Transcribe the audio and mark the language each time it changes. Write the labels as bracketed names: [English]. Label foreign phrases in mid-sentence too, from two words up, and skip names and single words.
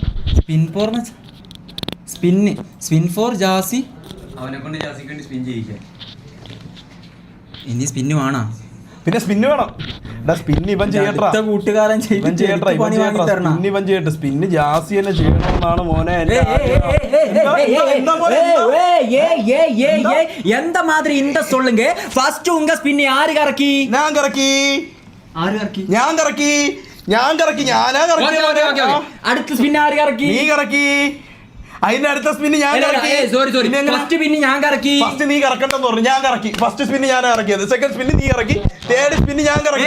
[English] spin for [Malayalam] ജാസി അവനെ കൊണ്ട് ജാസിക്ക് വേണ്ടി സ്പിൻ ചെയ്യിക്കാൻ. ഇനി സ്പിന്ന് വേണോ? പിന്നെ സ്പിന്ന് വേണം. സ്പിന്ന് ഇവൻ ചെയ്യട്ടാ, കൂട്ടുകാരൻ ഇവൻ ചെയ്യട്ടെ. സ്പിന്ന് ജാസി തന്നെ ചെയ്യണമെന്നാണ് മോനെ. [Tamil] எந்த மாதிரி இந்த சொல்லுங்க. ஃபர்ஸ்ட் உங்க ஸ்பின் யாரு கறக்கி? [Malayalam] ഞാൻ കറക്കി. ആര് കറക്കി? ഞാനാ കറക്കി. അടുത്ത സ്പിൻ ആര് കറക്കി? നീ കറക്കി. അതിന്റെ അടുത്ത സ്പിന്ന് ഞാൻ കറക്കി. ഫസ്റ്റ് സ്പിൻ ഞാൻ കറക്കി. ഫസ്റ്റ് നീ കറക്കണ്ടെന്ന് പറഞ്ഞു. ഞാൻ കറക്കി. ഫസ്റ്റ് സ്പിന്ന് ഞാൻ ഇറക്കിയത്. സെക്കൻഡ് സ്പിന്ന് നീ ഇറക്കി. തേർഡ് സ്പിന്ന് ഞാൻ കറക്കി.